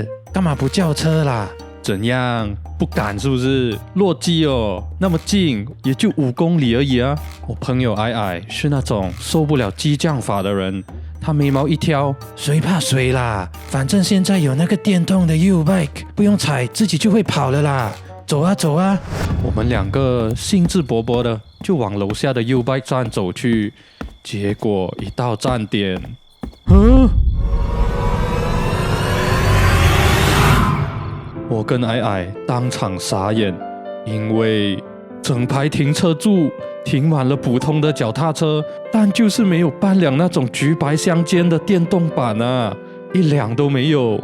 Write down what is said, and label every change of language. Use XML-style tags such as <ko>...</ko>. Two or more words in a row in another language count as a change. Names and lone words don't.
<zh>幹嘛不叫車啦？怎樣？不敢是不是？落雞哦，那麼近也就5公里而已啊。我朋友矮是那種受不了激將法的人，他眉毛一挑，誰怕誰啦，反正現在有那個電動的 U-Bike，不用踩自己就會跑了啦，走啊走啊。我們2個興致勃勃的就往樓下的 U-Bike 站走去，結果一到站點，我跟矮當場傻眼，因為整排停車柱停滿了普通的腳踏車，但就是沒有半輛那種橘白相間的電動版啊，一輛都沒有。</zh>